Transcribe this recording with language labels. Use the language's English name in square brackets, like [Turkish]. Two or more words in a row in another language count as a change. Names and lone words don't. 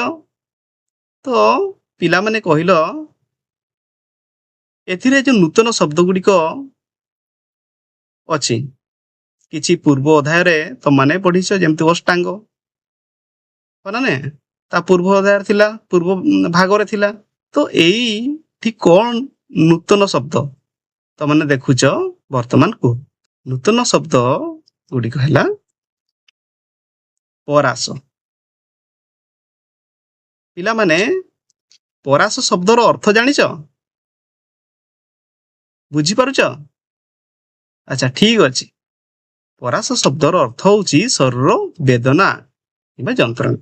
[Odia] ତ ପିଲା ମାନେ କହିଲୋ ଏଥିରେ ଯୋ ନୂତନ ଶବ୍ଦ ଗୁଡ଼ିକ ଅଛି କିଛି ପୂର୍ବ ଅଧ୍ୟାୟ ରେ ତ ମାନେ ପଢ଼ିଛ ଯେମିତି ଅଷ୍ଟାଙ୍ଗ ମାନେ ତା ପୂର୍ବ ଅଧ୍ୟାୟ ଥିଲା ପୂର୍ବ ଭାଗ ରେ ଥିଲା। ତ ଏଇ ଠିକ କୋନ ନୂତନ ଶବ୍ଦ ତ ମାନେ ଦେଖୁଛ ବର୍ତ୍ତମାନ କୁ ନୂତନ ଶବ୍ଦ ଗୁଡ଼ିକ ହେଲା ପରାସ। ପିଲାମାନେ ପରାସ ଶବ୍ଦର ଅର୍ଥ ଜାଣିଛ? ବୁଝିପାରୁଛ? ଆଚ୍ଛା ଠିକ ଅଛି। ପରାସ ଶବ୍ଦର ଅର୍ଥ ହଉଛି ଶରୀର ବେଦନା କିମ୍ବା ଯନ୍ତ୍ରଣା।